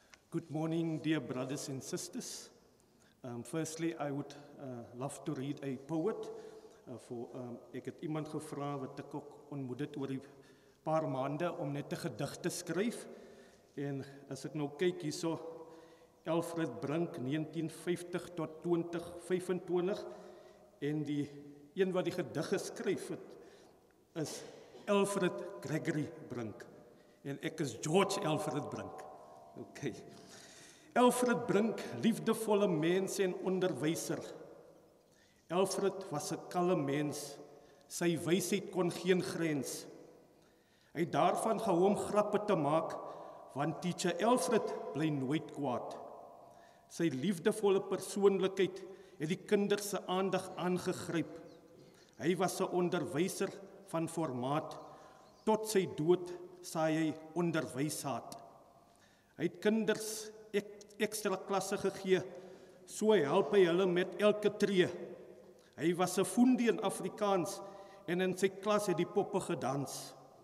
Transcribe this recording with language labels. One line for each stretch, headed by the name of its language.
English: Good morning, dear brothers and sisters. Firstly, I would love to read a poet.
Afrikaans: Ek het iemand gevra wat ek ook ontmoet het oor die paar maande om net 'n gedig te skryf. En as ek nou kyk hierso, Alfred Brink 1950 tot 2025 en die een wat die gedig geskryf het is Alfred Gregory Brink. En ek is George Alfred Brink. Okay. Alfred Brink, liefdevolle mens en onderwyser. Alfred was 'n kalme mens, sy wysheid kon geen grens. Hy het daarvan gehou om grappe te maak, want teacher Alfred bly nooit kwaad. Sy liefdevolle persoonlikheid het die kinders se aandag aangegryp. Hy was 'n onderwyser van formaat. Tot sy dood saai hy onderwyshaat. Hy het kinders ekstra klasse gegee, so help hy hulle met elke tree. Hy was 'n foendie in Afrikaans en in sy klas het die poppe gedans.